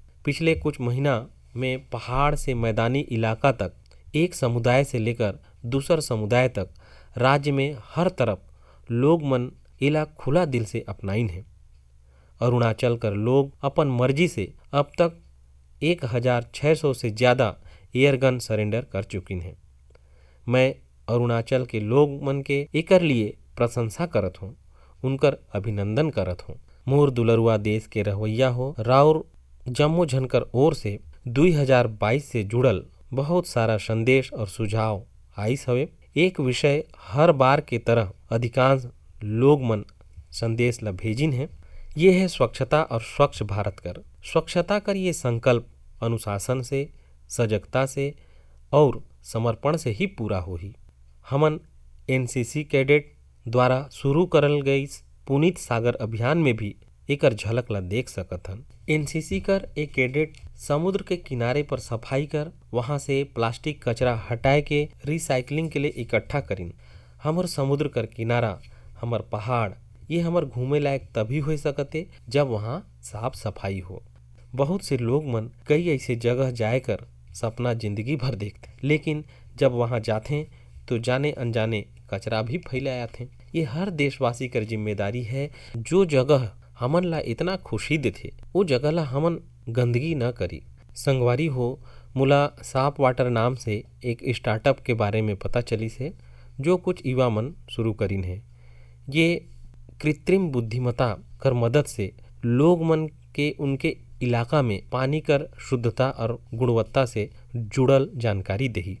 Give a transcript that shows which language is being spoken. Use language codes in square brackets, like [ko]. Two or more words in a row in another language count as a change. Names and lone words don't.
[hne] पिछले कुछ महीना में पहाड़ से मैदानी इलाका तक, एक समुदाय से लेकर दूसर समुदाय तक राज्य में हर तरफ लोग मन एला खुला दिल से अपनाइन है। अरुणाचल कर लोग अपन मर्जी से अब तक 1600 से ज़्यादा एयरगन सरेंडर कर चुकिन हैं। मैं अरुणाचल के लोग मन के एकर लिए प्रशंसा करत हूँ, उनकर अभिनंदन करत हूँ। मोर दुलरुआ देश के रहवैया हो, राउर जम्मो झनकर ओर से 2022 से जुड़ल बहुत सारा संदेश और सुझाव आइस हवे। एक विषय हर बार के तरह अधिकांश लोग मन संदेश ला भेजिन है। ये है स्वच्छता और स्वच्छ भारत कर। स्वच्छता कर ये संकल्प अनुशासन से, सजगता से और समर्पण से ही पूरा होही। हमन एनसीसी कैडेट द्वारा शुरू करल गई पुनीत सागर अभियान में भी एकर झलक ला देख सकत हन। एनसीसी कर एक कैडेट समुद्र के किनारे पर सफाई कर वहां से प्लास्टिक कचरा हटाए के रिसाइकलिंग के लिए इकट्ठा करिन। हमर समुद्र कर किनारा, हमर पहाड़, ये हमर घूमे लायक तभी हो सकते जब वहाँ साफ सफाई हो। बहुत से लोग मन कई ऐसे जगह जाए कर सपना जिंदगी भर देखते, लेकिन जब वहाँ जाते तो जाने अनजाने कचरा भी फैलाया थे। ये हर देशवासी कर जिम्मेदारी है, जो जगह हमन ला इतना खुशी देथे वो जगह ला हमन गंदगी न करी। संगवारी हो, मोला साफ वाटर नाम से एक स्टार्टअप के बारे में पता चली से, जो कुछ युवा मन शुरू करीन है। ये कृत्रिम बुद्धिमत्ता कर मदद से लोग मन के उनके इलाका में पानी कर शुद्धता और गुणवत्ता से जुड़ल जानकारी देही।